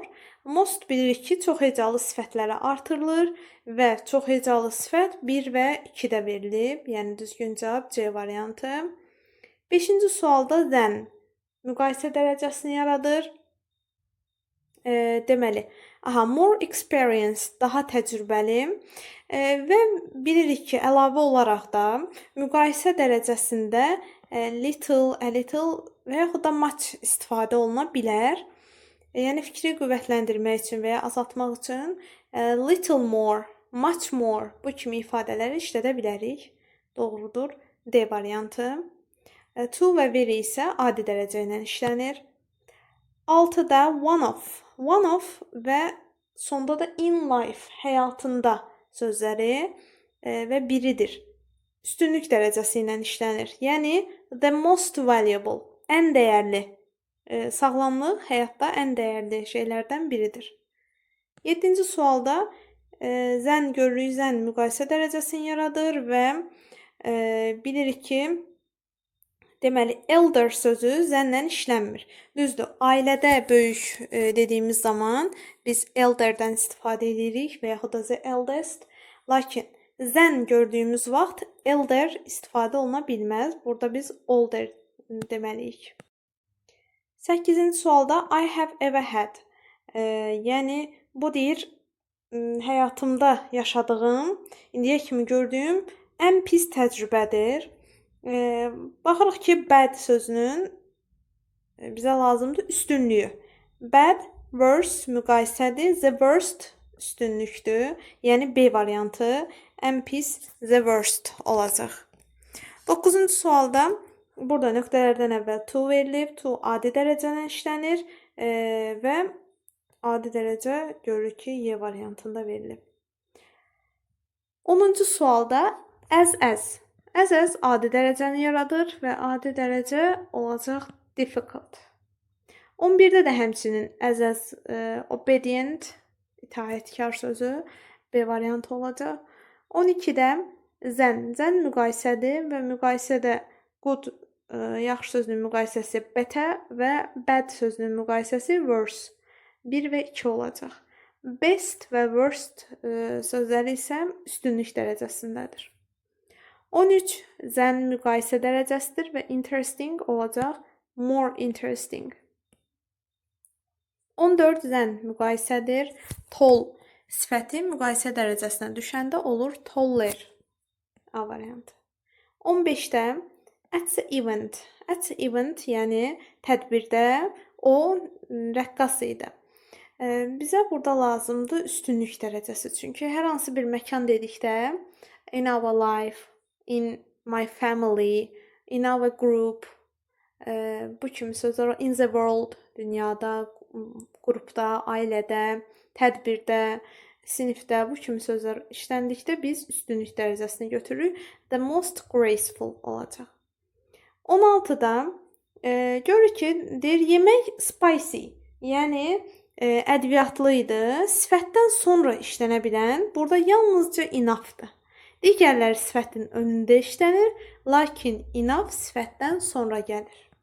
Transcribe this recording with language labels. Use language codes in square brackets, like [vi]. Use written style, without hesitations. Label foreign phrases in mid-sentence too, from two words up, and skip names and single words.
[az] Most bilirik ki, çox hecalı sifətlərə artırılır və çox hecalı sifət 1 və 2-də verilib. Yəni düzgün cavab C variantı. 5-ci sualda than müqayisə dərəcəsini yaradır. Deməli, [en] more experienced, [az] daha təcrübəli və bilirik ki, əlavə olaraq da müqayisə dərəcəsində little, [en] a little [az] və yaxud da much istifadə oluna bilər. Yəni fikri qüvvətləndirmək üçün və ya azaltmaq üçün [en] little more, much more [az] bu kimi ifadələri işlədə bilərik. Doğrudur, D variantı. To və very isə adi dərəcə ilə işlənir. [en] 6-da one of. One of [az] və sonda da [en] in life, [az] həyatında sözləri və biridir. Üstünlük dərəcəsi ilə işlənir. [en] Yəni the most valuable, [az] ən dəyərli. Sağlamlıq həyatda ən dəyərli şeylərdən biridir. 7-ci sualda zən görürük, zən müqayisə dərəcəsini yaradır və bilirik ki, deməli, elder sözü zənlə işlənmir. Düzdür, ailədə böyük dediyimiz zaman biz elderdən istifadə edirik və yaxud da [en] the eldest. [az] Lakin zən gördüyümüz vaxt elder istifadə oluna bilməz. Burada biz older deməliyik. 8-ci sualda [en] I have ever had. [az] Yəni, bu deyir, həyatımda yaşadığım, indiyə kimi gördüyüm ən pis təcrübədir. Baxırıq ki, bad sözünün bizə lazımdır üstünlüyü. [en] Bad, worse müqayisədir. The worst üstünlükdür. [az] Yəni B variantı ən pis [en] the worst [az] olacaq. 9-cu sualda burada nöqtələrdən əvvəl to verilib. To adi dərəcələ işlənir və adi dərəcə görürük ki, Y variantında verilib. 10-cu sualda as. As adi dərəcəni yaradır və adi dərəcə olacaq difficult. 11-də də həmçinin [en] as obedient, [az] itaətkar sözü B variantı olacaq. 12-də zən. Zən müqayisədir və müqayisədə good yaxşı sözünün müqayisəsi better və bad sözünün müqayisəsi worse. 1 və 2 olacaq. Best və worst sözləri isə üstünlük dərəcəsindədir. 13 zən müqayisə dərəcəsidir və interesting olacaq [en] more interesting. [az] 14 zən müqayisədir. Tall sifəti müqayisə dərəcəsinə düşəndə olur taller. A variantı. 15-də [en] at the event. At the event [az] yəni tədbirdə o rəqqas idi. Bizə burada lazımdır üstünlük dərəcəsi. Çünki hər hansı bir məkan dedikdə [en] in our life, in my family, in our group [az] bu kimi sözlər [en] in the world, [az] dünyada, qrupda, ailədə, tədbirdə, sinifdə bu kimi sözlər işləndikdə biz üstünlük dərəcəsini götürürük. [en] The most graceful olacaq. [az] 16-da görürük ki, deyir yemək spicy, yəni ədviyyatlı idi. Sifətdən sonra işlənə bilən burada yalnızca enough-dır. Digərləri sifətin önündə işlənir, lakin enough sifətdən sonra gəlir.